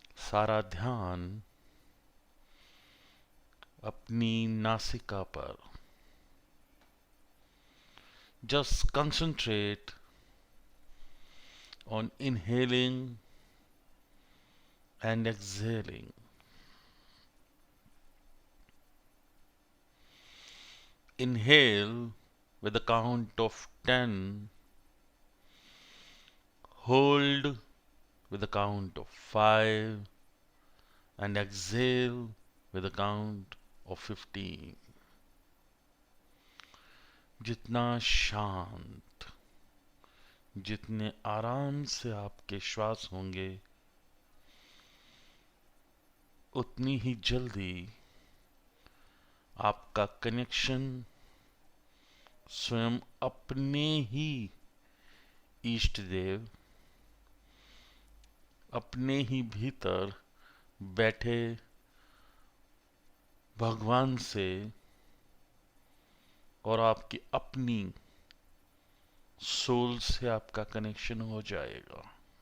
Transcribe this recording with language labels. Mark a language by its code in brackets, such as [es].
[hi] सारा ध्यान अपनी नासिका पर। [en] Just concentrate on inhaling and exhaling. Inhale with a count of 10, hold with a count of 5, and exhale with a count of 15. [hi] जितना शांत, जितने आराम से आपके श्वास होंगे, उतनी ही जल्दी आपका कनेक्शन स्वयं अपने ही इष्ट देव, अपने ही भीतर बैठे भगवान से और आपकी अपनी सोल से आपका कनेक्शन हो जाएगा।